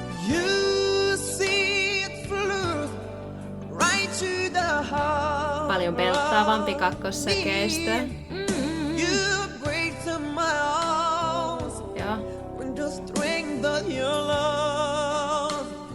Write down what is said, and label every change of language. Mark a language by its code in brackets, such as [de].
[en] You see it through, right to the heart. [fi] Paljon belttaavampi kakkossäkeistö. [en] You break to my arms [fi] Joo. [en] when the strength of your love.